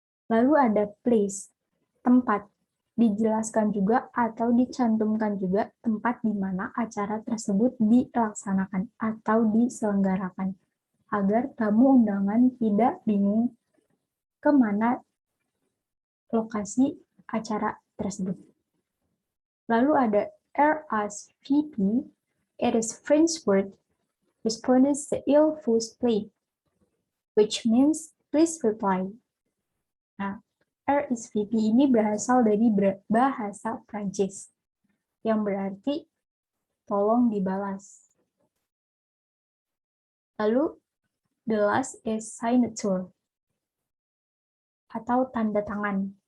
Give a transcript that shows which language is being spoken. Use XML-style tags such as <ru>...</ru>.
<id>Lalu ada place, tempat. Dijelaskan juga atau dicantumkan juga tempat di mana acara tersebut dilaksanakan atau diselenggarakan, agar tamu undangan tidak bingung kemana lokasi acara tersebut. Lalu ada</id> <en>RSVP, it is French word responded to il faut play, which means please reply.</en> <id>Nah, RSVP ini berasal dari bahasa Prancis, yang berarti tolong dibalas. Lalu,</id> <en>the last is signature,</en> <id>atau tanda tangan.</id>